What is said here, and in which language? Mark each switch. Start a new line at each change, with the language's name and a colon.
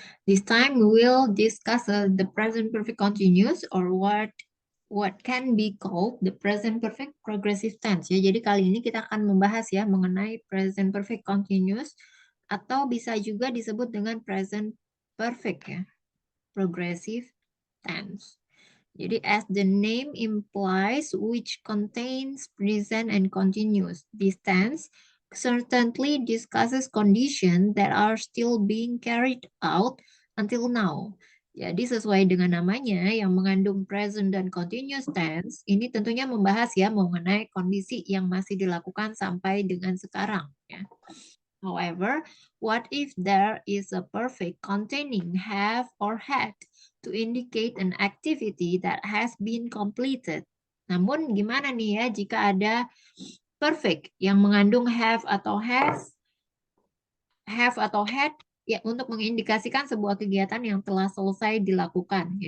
English: This time we will discuss the present perfect continuous or what can be called the present perfect progressive tense ya.
Indonesian: Jadi kali ini kita akan membahas ya mengenai present perfect continuous atau bisa juga disebut dengan present perfect ya.
English: Progressive tense. Jadi as the name implies which contains present and continuous. This tense certainly discusses conditions that are still being carried out until now.
Indonesian: Jadi sesuai dengan namanya yang mengandung present dan continuous tense, ini tentunya membahas ya mengenai kondisi yang masih dilakukan sampai dengan sekarang ya.
English: However, what if there is a perfect containing have or had to indicate an activity that has been completed?
Indonesian: Namun gimana nih ya jika ada perfect yang mengandung have atau atau had ya untuk mengindikasikan sebuah kegiatan yang telah selesai dilakukan.